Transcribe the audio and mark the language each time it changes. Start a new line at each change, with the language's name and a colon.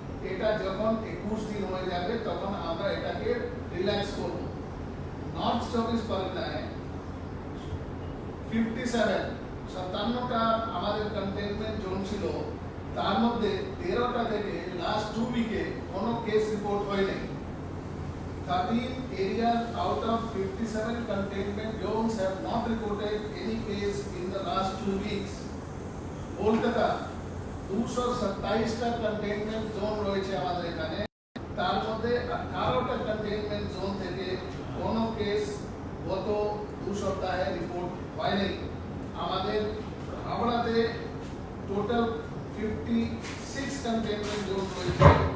Bangla: এটা যখন 21 দিন হয়ে যাবে তখন আমরা এটাকে রিল্যাক্স করব। নর্থ 24 পরগনায় 57টা আমাদের কন্টেইনমেন্ট জোন ছিল। তার মধ্যে 13টা থেকে লাস্ট 2 উইকে কোনো কেস রিপোর্ট হয়নি।
English: 13 areas out of 57 containment zones have not reported any case in the last 2 weeks.
Bangla: Kolkata 227টা containment zone রয়েছে আমাদের এখানে। তার মধ্যে 18টা কন্টেইনমেন্ট জোন থেকে কোনো কেস গত 2 সপ্তাহে রিপোর্ট হয়নি। আমাদের হাওড়াতে টোটাল 56 কন্টেইনমেন্ট জোন রয়েছে।